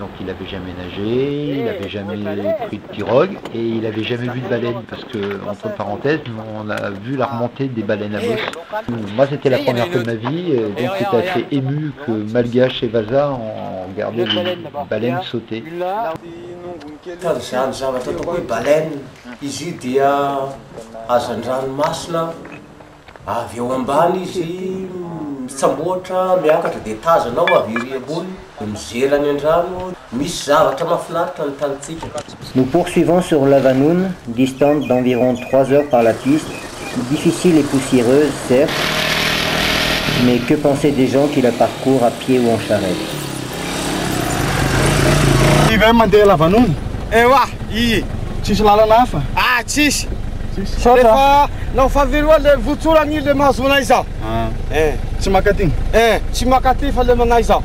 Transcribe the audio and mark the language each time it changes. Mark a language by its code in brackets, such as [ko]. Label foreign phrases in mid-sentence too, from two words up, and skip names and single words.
[fr] Donc il n'avait jamais nagé, il n'avait jamais pris de pirogue et il n'avait jamais vu de baleine parce que, entre parenthèses, on a vu la remontée des baleines à bosse. Moi c'était la première fois de ma vie, donc j'étais assez ému que Malgache et Vaza ont regardé les baleines sauter. [mg] Zany zavatra atao hoe baleine, izy io dia hazan-dranomasina, avy eo ambany izy mitsamboatra miakatra dia tazanao avy ery ambony, mijery any an-drano, misy zavatra mahafinaritra ny tanitsika. [fr] Nous poursuivons sur Lavanoune, distante d'environ 3 heures par la piste, difficile et poussiéreuse certes, mais que penser des gens qui la parcourent à pied ou en charrette? [mg] I ve mandeha Lavanoune? Ewa, tsisy lalana hafa? Ah, tsisy. Rehefa lafa veloa le votsorany le mahazonay zao. Tsy makaty? Tsy makaty fa le manay zao.